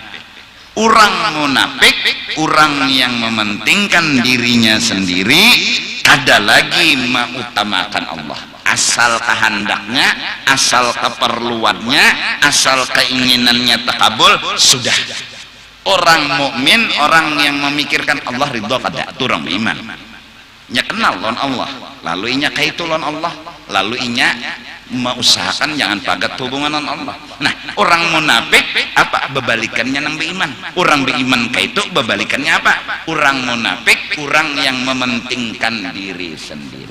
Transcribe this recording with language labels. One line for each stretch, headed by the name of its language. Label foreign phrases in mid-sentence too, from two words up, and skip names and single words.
Banjar: Orang munafik, orang yang mementingkan dirinya sendiri, kada lagi mengutamakan Allah. Asal kehendaknya, asal keperluannya, asal keinginannya terkabul, sudah. Orang mukmin, orang yang memikirkan Allah ridho kada, turang beriman. Nya kenal lawan Allah, lalu inya kaitu lawan Allah, lalu inya Mengusahakan jangan pagat hubungan dengan Allah. Nah, orang munafik apa bebalikannya nang beiman? Orang beiman kaitu bebalikannya apa? Orang munafik orang yang mementingkan diri sendiri.